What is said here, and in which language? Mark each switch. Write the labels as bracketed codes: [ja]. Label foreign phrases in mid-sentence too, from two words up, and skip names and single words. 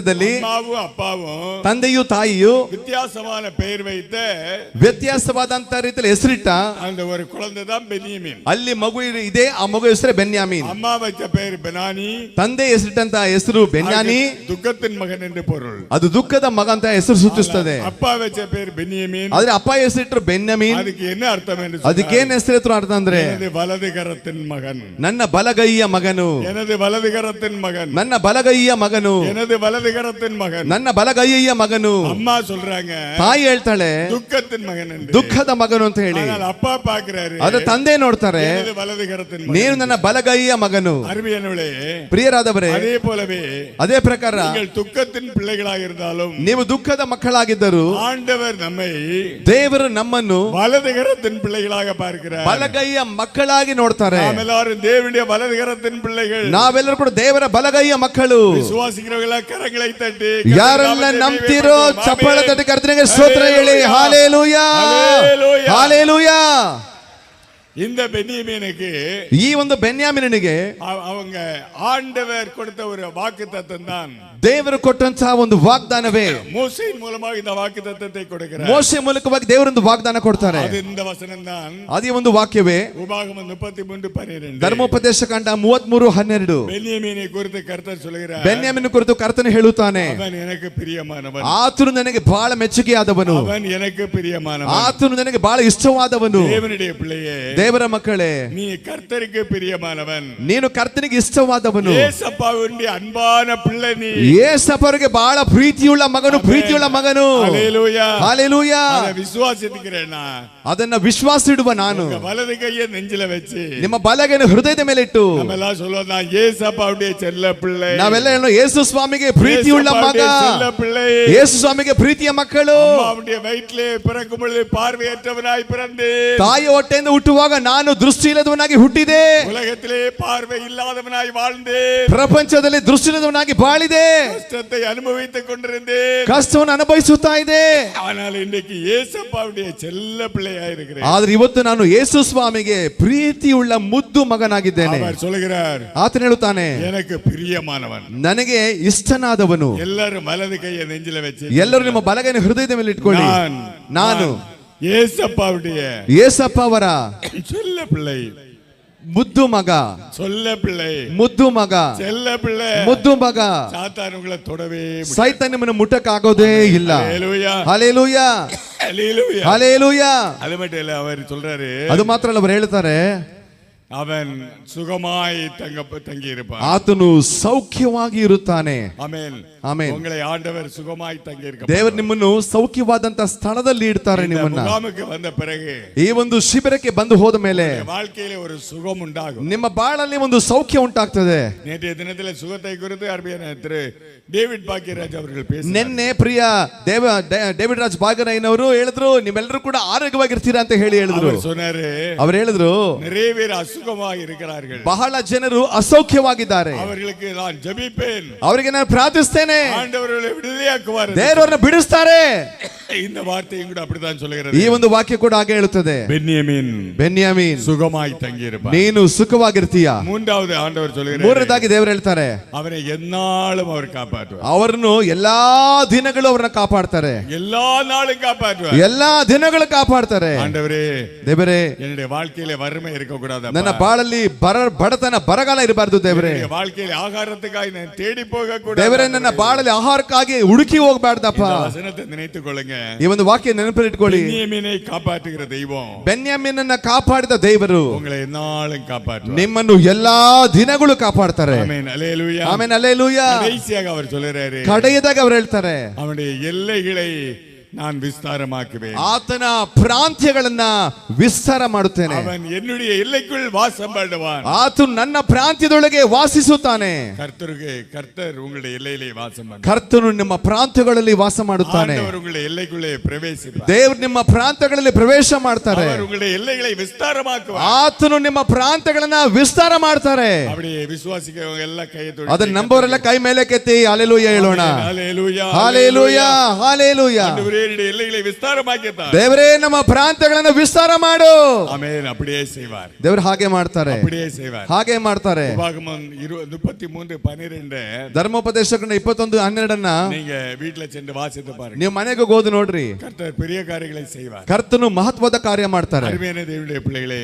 [ta] அம்மாவும் அப்பாவும் [kn] ತಂದೆಯು ತಾಯಿಯು [ta] வித்தியாசமான பெயர் வைத்த [kn] ವ್ಯತ್ಯಾಸವಾದಂತ ರೀತಿಯಲ್ಲಿ ಹೆಸರಿಟ್ಟ [ta] அந்த ஒரு குழந்தை தான் பென்யமீன். [kn] ಅಲ್ಲಿ ಮಗು ಇದೆ, ಆ ಮಗು ಹೆಸರೇ ಬೆನ್ಯಾಮೀನ್. [ta] அம்மா வச்ச பெயர் பெனானி, [kn] ತಂದೆ ಹೆಸರಿಟ್ಟಂತ ಹೆಸರು ಬೆನ್ಯಾನಿ, [ta] துக்கத்தின் மகன் என்று பொருள். [kn] ಅದು ದುಃಖದ ಮಗ ಅಂತ ಹೆಸರು ಸೂಚಿಸುತ್ತದೆ. [ta] அப்பா வச்ச பெயர் பென்யமீன், [kn] ಆದ್ರೆ ಅಪ್ಪ ಹೆಸರಿಟ್ರು ಬೆನ್ಯಾಮೀನ್. [ta] அதுக்கு என்ன அர்த்தம் என்று [kn] ಅದಕ್ಕೇನ್ ಹೆಸರಿಟ್ರು ಅರ್ಥ ಅಂದ್ರೆ [ta] எனது வலது கரத்தின் மகன், [kn] ನನ್ನ ಬಲಗೈಯ ಮಗನು, [ta] எனது வலது கரத்தின் மகன், [kn] ನನ್ನ ಬಲಗೈಯ ಮಗನು, [ta] எனது வலது கரத்தின் மகன். [kn] ನನ್ನ ಬಲಗೈಯ ಮಗನು. [ta] அம்மா சொல்றாங்க [kn] ತಾಯಿ ಹೇಳ್ತಾಳೆ [ta] துக்கத்தின் மகன் என்று. [kn] ದುಃಖದ ಮಗನು ಅಂತ ಹೇಳಿ. [ta] ஆனால் அப்பா பார்க்கிறாரு, [kn] ಆದ್ರೆ ತಂದೆ ನೋಡ್ತಾರೆ, [ta] எனது வலது கரத்தின் [kn] ನೀನು [ta] மகன். [kn] ನನ್ನ ಬಲಗೈಯ ಮಗನು. [ta] அருமையானவளே, [kn] ಪ್ರಿಯರಾದವರೇ, [ta] அதே போலவே [kn] ಅದೇ ಪ್ರಕಾರ [ta] நீங்கள் துக்கத்தின் பிள்ளைகளாக இருந்தாலும் [kn] ನೀವು ದುಃಖದ ಮಕ್ಕಳಾಗಿದ್ದರು [ta] ஆண்டவர் நம்மை [kn] ದೇವರು ನಮ್ಮನ್ನು [ta] வலது கரத்தின் பிள்ளைகளாக பார்க்கிறார். [kn] ಬಲಗೈಯ ಮಕ್ಕಳಾಗಿ ನೋಡ್ತಾರೆ. [ta] நாம் எல்லாரும் தேவனுடைய வலது கரத்தின் பிள்ளைகள். [kn] ನಾವೆಲ್ಲರೂ ಕೂಡ ದೇವರ ಬಲಗೈಯ ಮಕ್ಕಳು. ವಿಶ್ವಾಸಿಗಳಲ್ಲ ಕರங்களை ತಟ್ಟಿ ಯಾರೆಲ್ಲ ನಂಬ್ತಿರೋ ಚಪ್ಪಾಳೆ ತಟ್ಟಿ ಕರ್ತನಿಗೆ ಸ್ತೋತ್ರ ಹೇಳಿ. ಹಾಲೆಲೂಯಾ, ಹಾಲೆಲೂಯಾ. [ta] இந்த பென்யமீனுக்கு [kn] ಈ ಒಂದು ಬೆನ್ಯಾಮಿನನಿಗೆ [ta] அவங்க ஆண்டவர் கொடுத்த ஒரு வாக்குத்தத்தம் தான், [kn] ದೇವರು ಕೊಟ್ಟಂತಹ ಒಂದು ವಾಗ್ದಾನವೇ. [ta] மோசேயின் மூலமாக இந்த வாக்குத்தத்தத்தை கொடுக்கிறார். [kn] ಮೋಶೆ ಮೂಲಕವಾಗಿ ದೇವರೊಂದು ವಾಗ್ದಾನ ಕೊಡ್ತಾರೆ. [ta] அது இந்த வசனம் தான், [kn] ಅದೇ ಒಂದು ವಾಕ್ಯವೇ [ta] உபாகமம் 33:12. [kn] ಧರ್ಮೋಪದೇಶ ಕಾಂಡ 33:12. [ta] பென்யமீனை குறித்து கர்த்தர் சொல்கிறார், [kn] ಬೆನ್ಯಾಮಿನ ಕುರಿತು ಕರ್ತನು ಹೇಳುತ್ತಾನೆ, [ta] அவன் எனக்கு பிரியமானவன், [kn] ಆತನು ನನಗೆ ಬಹಳ ಮೆಚ್ಚುಗೆಯಾದವನು, [ta] அவன் எனக்கு பிரியமானவன். [kn] ಆತನು ನನಗೆ ಬಹಳ ಇಷ್ಟವಾದವನು. [ta] தேவனுடைய பிள்ளையே, [kn] ದೇವರ ಮಕ್ಕಳೇ, [ta] நீ கர்த்தருக்கு பிரியமானவன், [kn] ನೀನು ಕರ್ತನಿಗೆ ಇಷ್ಟವಾದವನು. [ta] ஏசப்பாவுடைய அன்பான பிள்ளை நீ. [kn] ಯೇಸಪ್ಪರಿಗೆ ಬಹಳ ಪ್ರೀತಿಯುಳ್ಳ ಮಗನು, ಪ್ರೀತಿಯುಳ್ಳ ಮಗನು. [ta] ஹல்லேலூயா, [kn] ಹಲ್ಲೆಲೂಯಾ. [ta] அதை விசுவாசிக்கிறேனா? [kn] ಅದನ್ನ ವಿಶ್ವಾಸ ಇಡುವ ನಾನು [ta] உங்க வலது கையை நெஞ்சில வச்சு [kn] ನಿಮ್ಮ ಬಲಗೈಯನ್ನು ಹೃದಯದ ಮೇಲೆ ಇಟ್ಟು [ta] நம்ம எல்லாம் சொல்லுவோம், நான் ஏசப்பாவுடைய செல்ல பிள்ளை, [kn] ನಾವೆಲ್ಲ ಹೇಳೋಣ, ಯೇಸು ಸ್ವಾಮಿಗೆ ಪ್ರೀತಿಯುಳ್ಳ ಮಗ, [ta] ஏசப்பாவுடைய செல்ல பிள்ளை. [kn] ಯೇಸು ಸ್ವಾಮಿಗೆ ಪ್ರೀತಿಯ ಮಕ್ಕಳು. [ta] அவருடைய வயிற்றிலே பிறக்கும் பொழுது பார்வையற்றவனாய் பிறந்தேன், [kn] ತಾಯಿ ಹೊಟ್ಟೆಯಿಂದ ಹುಟ್ಟುವಾಗ ನಾನು ದೃಷ್ಟಿ ಇಲ್ಲದವನಾಗಿ ಹುಟ್ಟಿದೆ, [ta] உலகத்திலே பார்வை இல்லாதவனாய் வாழ்ந்தேன், [kn] ಪ್ರಪಂಚದಲ್ಲಿ ದೃಷ್ಟಿ ಇಲ್ಲದವನಾಗಿ ಬಾಳಿದೆ, [ta] கஷ்டத்தை அனுபவித்துக் கொண்டிருந்தேன். [kn] ಕಷ್ಟವನ್ನು ಅನುಭವಿಸುತ್ತಾ ಇದೆ. [ta] ஆனால் இன்றைக்கு ஏசப்பாவுடைய செல்ல பிள்ளையாய் இருக்கிறேன். [kn] ಆದ್ರೆ ಇವತ್ತು ನಾನು ಯೇಸು ಸ್ವಾಮಿಗೆ ಪ್ರೀತಿಯುಳ್ಳ ಮುದ್ದು ಮಗನಾಗಿದ್ದೇನೆ. [ta] அவர் சொல்கிறார், [kn] ಆತನು ಹೇಳುತ್ತಾನೆ, [ta] எனக்கு பிரியமானவன். [kn] ನನಗೆ ಇಷ್ಟನಾದವನು. [ta] எல்லாரும் வலது கையை நெஞ்சில வச்சு [kn] ಎಲ್ಲರೂ ನಿಮ್ಮ ಬಲಗೈನ ಹೃದಯದ ಮೇಲೆ ಇಟ್ಕೊಳ್ಳಿ. ನಾನು [ta] ஏசப்பாவுடைய [kn] ಯೇಸಪ್ಪ ಅವರ [ta] செல்ல பிள்ளை, [kn] ಮುದ್ದು ಮಗ, [ta] சொல்ல பிள்ளை, [kn] ಮುದ್ದು ಮಗ, [ta] செல்ல பிள்ளை. [kn] ಮುದ್ದು ಮಗ. [ta] சாத்தான் உங்களை தொடவே முடியாது. [kn] ಸೈತಾನ ನಿಮ್ಮನ್ನು ಮುಟ್ಟಕ್ಕಾಗೋದೇ ಇಲ್ಲ. [ta] ஹல்லேலூயா, [kn] ಹಲ್ಲೆಲೂಯಾ, [ta] ஹல்லேலூயா. [kn] ಹಲ್ಲೆಲೂಯಾ. [ta] அது மட்டும் இல்ல, அவர் சொல்றாரு, [kn] ಅದು ಮಾತ್ರ ಅಲ್ಲ, ಅವರು ಹೇಳ್ತಾರೆ, [ta] அவன் சுகமாய் தங்கி இருப்பான். [kn] ಆತನು ಸೌಖ್ಯವಾಗಿ ಇರುತ್ತಾನೆ. [ta] ஆமென், [kn] ಆಮೆನ್. [ta] உங்களை ஆண்டவர் சுகமாய் தங்கி இருக்க. [kn] ದೇವರು ನಿಮ್ಮನ್ನು ಸೌಖ್ಯವಾದಂತ ಸ್ಥಳದಲ್ಲಿ ಇಡ್ತಾರೆ. ನಿಮ್ಮನ್ನ [ta] முகாமுக்கு வந்த பிறகு [kn] ಈ ಒಂದು ಶಿಬಿರಕ್ಕೆ ಬಂದು ಹೋದ ಮೇಲೆ [ta] வாழ்க்கையில ஒரு சுகம் உண்டாகும். [kn] ನಿಮ್ಮ ಬಾಳಲ್ಲಿ ಒಂದು ಸೌಖ್ಯ ಉಂಟಾಗ್ತದೆ. [ta] நேற்றைய தினத்தில் சுகத்தை குறித்து அருமையான திரு ಡೇವಿಡ್ ಭಾಗ್ಯರಾಜ್ ಅವர்கள் பேசினார். [kn] ನಿನ್ನೆ ಪ್ರಿಯ ಡೇವಿಡ್ ರಾಜ್ ಭಾಗ್ಯರಾಯ್ನವರು ಹೇಳಿದ್ರು, ನೀವೆಲ್ಲರೂ ಕೂಡ ಆರೋಗ್ಯವಾಗಿರ್ತೀರಾ ಅಂತ ಹೇಳಿದ್ರು. [ta] அவர் சொன்னாரு, [kn] ಅವ್ರು ಹೇಳಿದ್ರು, [ta] நிறைய பேர் அசுகமாக இருக்கிறார்கள், [kn] ಬಹಳ ಜನರು ಅಸೌಖ್ಯವಾಗಿದ್ದಾರೆ, [ta] அவர்களுக்கு நான் ஜெபிப்பேன், [kn] ಅವರಿಗೆ ನಾನು ಪ್ರಾರ್ಥಿಸ್ತೇನೆ, [ta] ஆண்டவர்களை விடுதலையாக்குவார். [kn] ದೇವರನ್ನ ಬಿಡಿಸ್ತಾರೆ. [ta] இந்த வார்த்தையும் கூட அப்படித்தான் [kn] ಈ [ta] சொல்லுகிறது. [kn] ಒಂದು ವಾಕ್ಯ ಕೂಡ ಹಾಗೆ ಹೇಳುತ್ತದೆ. ಬೆನ್ಯಾಮೀನ್ [ta] சுகமாய் தங்கி இருப்பார். [kn] ನೀನು ಸುಖವಾಗಿರ್ತೀಯ. [ta] மூன்றாவது ஆண்டவர் சொல்லுகிறார், [kn] ಮೂರನೇದಾಗಿ ದೇವರು ಹೇಳ್ತಾರೆ, [ta] அவரை எந்நாளும் அவர் காப்பாற்றுவார். [kn] ಅವರನ್ನು ಎಲ್ಲಾ ದಿನಗಳು ಅವರನ್ನ ಕಾಪಾಡ್ತಾರೆ. [ta] எல்லா நாளும் காப்பாற்றுவார். [kn] ಎಲ್ಲಾ ದಿನಗಳು ಕಾಪಾಡ್ತಾರೆ. [ta] ஆண்டவரே, [kn] ದೇವರೇ, என்னுடைய வாழ்க்கையில வறுமை இருக்க கூடாது. ನನ್ನ ಬಾಳಲ್ಲಿ ಬಡತನ ಬರಗಾಲ ಇರಬಾರ್ದು. ದೇವರೇ, [ta] வாழ்க்கையில ஆகாரத்துக்காக நான் தேடி போக கூடாது. [kn] ದೇವರೇ, ನನ್ನ ಬಾಳಲ್ಲಿ ಆಹಾರಕ್ಕಾಗಿ ಹುಡುಕಿ ಹೋಗ್ಬಾರ್ದಪ್ಪ. [ta] வசனத்தை நினைத்துக் கொள்ளுங்க. [kn] ಈ ಒಂದು ವಾಕ್ಯ ನೆನಪಿಟ್ಕೊಳ್ಳಿ. [ta] பென்யமீனை காப்பாற்றுகிற தெய்வம் [kn] ಬೆನ್ಯಾಮೀನನ್ನ ಕಾಪಾಡಿದ ದೇವರು [ta] உங்களை எந்நாளும் காப்பாற்றுவார். [kn] ನಿಮ್ಮನ್ನು ಎಲ್ಲಾ ದಿನಗಳು ಕಾಪಾಡ್ತಾರೆ. [ta] ஆமென், அல்லேலூயா. [kn] ಆಮೆನ್, ಹಲ್ಲೆಲೂಯಾ. [ta] கடைசியாக அவர் சொல்றாரு, [kn] ಕಡೆಯದಾಗ ಅವರು ಹೇಳ್ತಾರೆ, [ta] அவனுடைய எல்லைகளை நான் விஸ்தாரமாக்குவேன். [kn] ಆತನ ಪ್ರಾಂತ್ಯಗಳನ್ನ ವಿಸ್ತಾರ ಮಾಡುತ್ತೇನೆ. [ta] அவன் என்னுடைய எல்லைக்குள் வாசம் பண்ணுவான். [kn] ಆತನು ನನ್ನ ಪ್ರಾಂತ್ಯದೊಳಗೆ ವಾಸಿಸುತ್ತಾನೆ. [ta] கர்த்தர் உங்களுடைய எல்லையிலே வாசம் பண்ணுவார். [kn] ಕರ್ತನು ನಿಮ್ಮ ಪ್ರಾಂತ್ಯಗಳಲ್ಲಿ ವಾಸ ಮಾಡುತ್ತಾನೆ. [ta] ஆண்டவர் உங்களுடைய எல்லைக்குள்ளே பிரவேசிப்பார். [kn] ದೇವರು ನಿಮ್ಮ ಪ್ರಾಂತ್ಯಗಳಲ್ಲಿ ಪ್ರವೇಶ ಮಾಡ್ತಾರೆ. [ta] அவர் உங்களுடைய எல்லைகளை விஸ்தாரமாக்குவார். [kn] ಆತನು ನಿಮ್ಮ ಪ್ರಾಂತ್ಯಗಳನ್ನ ವಿಸ್ತಾರ ಮಾಡ್ತಾರೆ. [ta] அப்படியே விசுவாசிக்கிறவங்க எல்லாம் கையை தொட்டு [kn] ಅದನ್ನ ನಂಬೋರೆಲ್ಲ ಕೈ ಮೇಲೆ ಕೆತ್ತಿ ಹಲ್ಲೆಲೂಯಾ ಹೇಳೋಣ. [ta] ஹல்லேலூயா, [kn] ಹಲ್ಲೆಲೂಯಾ, ಹಲ್ಲೆಲೂಯಾ. [ta] ஆண்டவரே, என்னுடைய எல்லைகளை விஸ்தாரமாக்கிட்டார். [kn] ದೇವರೇ, ನಮ್ಮ ಪ್ರಾಂತ್ಯಗಳನ್ನ ವಿಸ್ತಾರ ಮಾಡು. [ta] ஆமென், அப்படியே செய்வார். [kn] ದೇವರು ಹಾಗೆ ಮಾಡ್ತಾರೆ, [ta] அப்படியே செய்வார். [kn] ಹಾಗೆ ಮಾಡ್ತಾರೆ. [ta] உபாகமம் 33:12 [kn] ಧರ್ಮೋಪದೇಶ 21:12 [ta] நீங்க வீட்டுல சென்று வாசித்து பாருங்க. [kn] ನೀವು ಮನೆಗೆ ಹೋದು ನೋಡ್ರಿ. [ta] கர்த்தர் பெரிய காரியங்களை செய்வார். [kn] ಕರ್ತನು ಮಹತ್ವದ ಕಾರ್ಯ ಮಾಡ್ತಾರೆ. [ta] அருமையான தேவனுடைய பிள்ளைகளே,